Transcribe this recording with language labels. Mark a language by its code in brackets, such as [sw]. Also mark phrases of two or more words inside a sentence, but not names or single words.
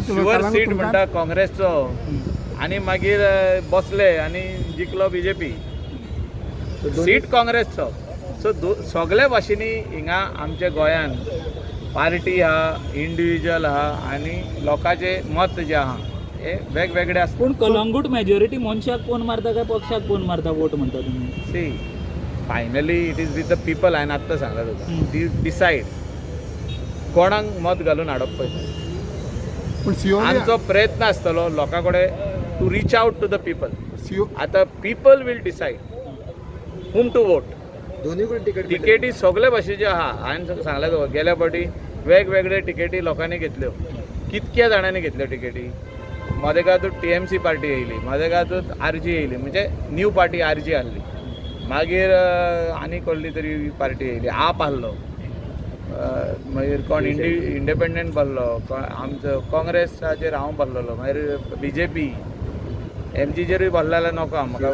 [en] sure seat [kok] म्हणटा काँग्रेसचो आनी मागीर बसले आनी जिखलो बीजेपी सीट काँग्रेसचो सो सगळे भाशेनी हिंगा आमच्या गोंयान पार्टी आहा इंडिविज्युअल आहा आनी लोकांचे मत जे आहा हे वेगवेगळे आसता पूण कलंगूट मेजॉरिटी मनशाक कोण मारता काय पक्षाक कोण मारता वोट म्हणटा तुमी [en] see finally it is with the people [kok] हांवें आत्तां सांगला तुका [en] they decide [kok] कोणाक मत घालून हाडप पळय पूण सियोली आमचो प्रयत्न आसतलो लोकां कडेन [en] to reach out to the people [kok] सियो [en] आतां people will decide whom to vote [kok] दोन्ही पण तिकेटी सगळे भाशेचे आहा हांवें सांगलें तुका गेल्या फावटी वेगवेगळे तिकेटी लोकांनी घेतल्यो कितक्या जाणांनी घेतल्यो तिकेटी मदेकातूच TMC पार्टी येयली मदेकातूच RG येयली म्हणजे [en] new party [kok] RG आहली मागीर आनी कसली तरी पार्टी येयली आप आहलो मागीर कोण इंडिपेंडंट बसलो आमचो काँग्रेसाचेर हांव बसलोलो मागीर BJP MGचेरूय बसलो जाल्यार नोको म्हाका